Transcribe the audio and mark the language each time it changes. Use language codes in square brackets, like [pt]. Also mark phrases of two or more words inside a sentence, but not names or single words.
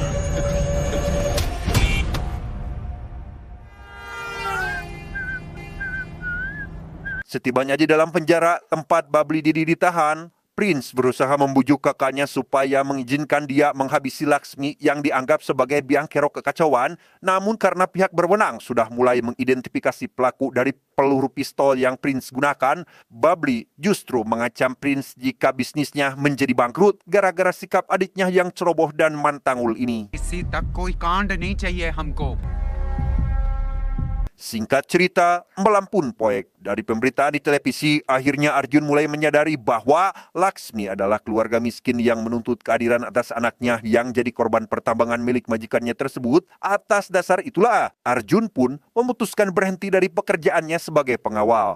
[id] Setibanya di dalam penjara tempat Babli Didi ditahan, Prince berusaha membujuk kakaknya supaya mengizinkan dia menghabisi Laksmi yang dianggap sebagai biang kerok kekacauan. Namun karena pihak berwenang sudah mulai mengidentifikasi pelaku dari peluru pistol yang Prince gunakan, Babli justru mengancam Prince jika bisnisnya menjadi bangkrut gara-gara sikap adiknya yang ceroboh dan mantangul ini. [hi] इसी तक कोई कांड नहीं चाहिए हमको [id] Singkat cerita, melampun poek. Dari pemberitaan di televisi, akhirnya Arjun mulai menyadari bahwa Laksmi adalah keluarga miskin yang menuntut keadilan atas anaknya yang jadi korban pertambangan milik majikannya tersebut. Atas dasar itulah, Arjun pun memutuskan berhenti dari pekerjaannya sebagai pengawal.